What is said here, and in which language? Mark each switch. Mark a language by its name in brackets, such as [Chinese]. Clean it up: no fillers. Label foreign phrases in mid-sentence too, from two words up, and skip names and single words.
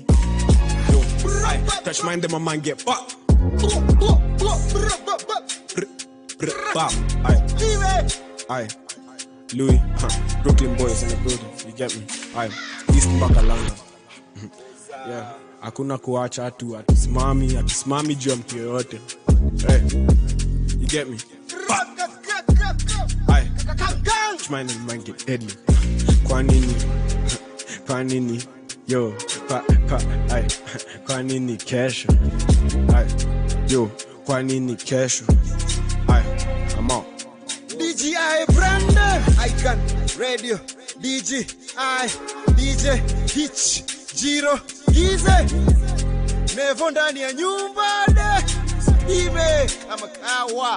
[English] Yo, aye, touch mine, then my mind get fucked. Aye, Louis, Brooklyn boys in the building, you get me? Aye, East Bakalanga. Yeah, [Swahili] hakuna kuacha atusimami juu ya mtu yoyote. [English] Hey, you get me? Aye, touch mine and mine get deadly. [Swahili] Kwa nini, yo, aye, kwa nini kesho? Aye, yo, kwa nini kesho? [English] Aye, I'm out. [Swahili] DJI Brandon, Icon Radio, DJ Hitch, Jiro, Gize, Nevo ndani ya nyumba de, Ime, kama kawa.